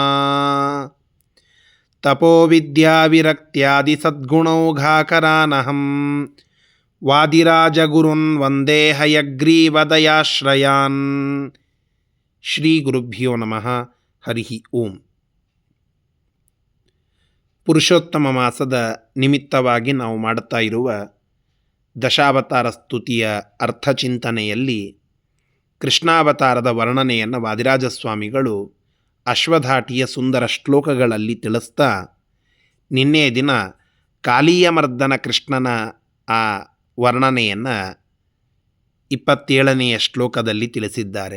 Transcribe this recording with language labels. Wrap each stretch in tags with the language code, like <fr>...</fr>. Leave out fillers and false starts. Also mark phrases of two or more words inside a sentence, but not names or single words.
<sa>तपोविद्याविरक्त्यादिसद्गुणौघाकरानहं वादिराजगुरुन् ವಂದೇ ಹಯಗ್ರೀವದಯಾಶ್ರಯಾನ್. ಶ್ರೀ ಗುರುಭ್ಯೋ ನಮಃ. ಹರಿ ಓಂ.</sa> <kn>ಪುರುಷೋತ್ತಮ ಮಾಸದ ನಿಮಿತ್ತವಾಗಿ ನಾವು ಮಾಡುತ್ತಾ ಇರುವ ದಶಾವತಾರ ಸ್ತುತಿಯ ಅರ್ಥಚಿಂತನೆಯಲ್ಲಿ ಕೃಷ್ಣಾವತಾರದ ವರ್ಣನೆಯನ್ನು ವಾದಿರಾಜಸ್ವಾಮಿಗಳು ಅಶ್ವಧಾಟಿಯ ಸುಂದರ ಶ್ಲೋಕಗಳಲ್ಲಿ ತಿಳಿಸ್ತಾ, ನಿನ್ನೆ ದಿನ ಕಾಲೀಯಮರ್ದನ ಕೃಷ್ಣನ ಆ ವರ್ಣನೆಯನ್ನು 27ನೆಯ ಶ್ಲೋಕದಲ್ಲಿ ತಿಳಿಸಿದ್ದಾರೆ.</kn>